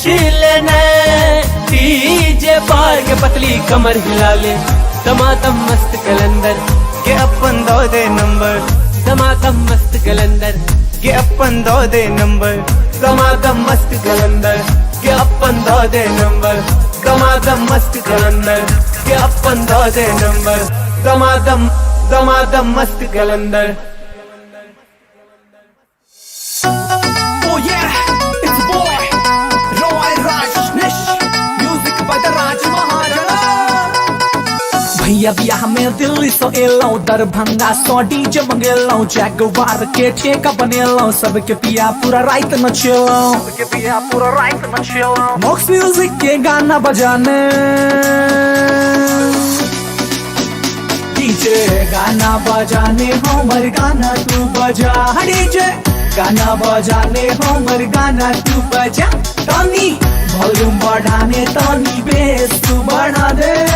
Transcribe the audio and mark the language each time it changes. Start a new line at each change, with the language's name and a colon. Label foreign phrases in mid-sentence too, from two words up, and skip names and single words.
Maithili: लेना डीजे पर के पतली कमर हिला ले, दमादम मस्त कलंदर के अपन दो दे नंबर, दमादम मस्त कलंदर के अपन दो दे नंबर, दमादम मस्त कलंदर के अपन दो दे नंबर, दमादम मस्त कलंदर के अपन दो दे नंबर, दमादम दमादम मस्त कलंदर।
English: Oh yeah, it's boy Roy Rajneesh, music by the Raj Maharaja।
Maithili: भैया बियाह में दिल्ली सो एलौ, दरभंगा सो डीजे मंगेलौ, जैगवार के ठेका बनेलौ, सबके पिया पूरा रात नचेलौ, सबके पिया पूरा रात नचेलौ, मॉक्स म्यूजिक के गाना बजाने, डीजे गाना बजाने हमर गाना तू बजा, डीजे गाना बजाने हमर गाना तू बजा, तनी वॉल्यूम बढ़ाने तनी बेस तू बढ़ा दे।